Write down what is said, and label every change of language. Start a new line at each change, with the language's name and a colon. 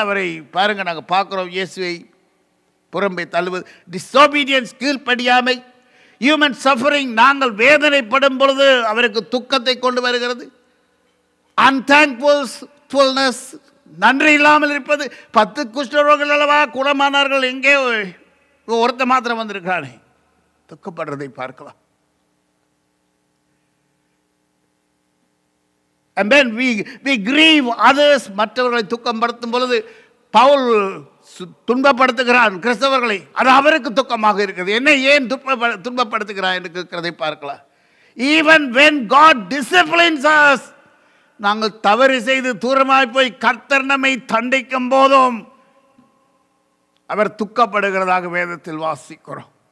Tamil: அவரை பாருங்க, நாங்கள் பார்க்குறோம், இயேசுவை புறம்பே தள்ளுவது, டிஸ்ஒபீடியன்ஸ், கீழ்ப்படியாமை, ஹியூமன் சஃபரிங், நாங்கள் வேதனைப்படும் பொழுது அவருக்கு துக்கத்தை கொண்டு வருகிறது. அன்தாங்க்ஃபுல்னஸ், நன்றி இல்லாமல் இருப்பது. 10 குஷ்டரோகிகள் அல்லவா குணமானார்கள், எங்கே ஒருத்த மாத்திரம் வந்திருக்கிறானே, துக்கப்படுறதை பார்க்கலாம்.
English: And then we grieve others,
Tamil: மற்றவர்களை துக்கப்படுத்தும் பொழுது பவுல் துன்பப்படுத்துகிறான் கிறிஸ்தவர்களை, அது அவருக்கு துக்கமாக இருக்குது. என்ன ஏன் துன்பப்படுத்துகிறான் என்று கேட்கிறதை பார்க்கலாம்.
English: Even when God disciplines us,
Tamil: நாங்கள் தவறு செய்து தூரமாய் போய் கர்த்தர் நம்மை தண்டிக்கும் போதும் அவர் துக்கப்படுகிறதாக வேதத்தில் வாசிக்கிறோம்.